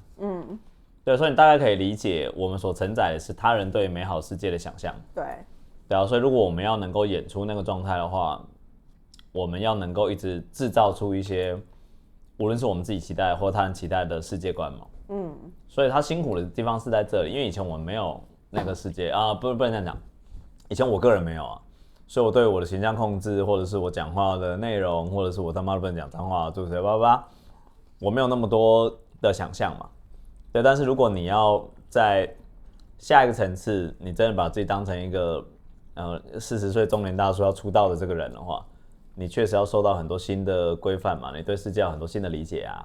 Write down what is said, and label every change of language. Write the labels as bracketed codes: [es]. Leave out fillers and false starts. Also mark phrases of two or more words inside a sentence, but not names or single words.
[zh] 對，所以你大概可以理解，我们所承載的是他人對美好世界的想象。對啊，所以如果我們要能夠演出那個狀態的話，我們要能夠一直製造出一些，無論是我們自己期待或他人期待的世界觀嘛。所以他辛苦的地方是在這裡，因為以前我們沒有那個世界啊，不能這樣講，以前我個人沒有啊，所以我對我的形象控制，或者是我講話的內容，或者是我他媽的不能講髒話，對不對？我沒有那麼多的想象嘛。對，但是如果你要在下一個層次，你真的把自己當成一個40歲中年大叔要出道的這個人的話，你確實要受到很多新的規範嘛，你對世界有很多新的理解啊。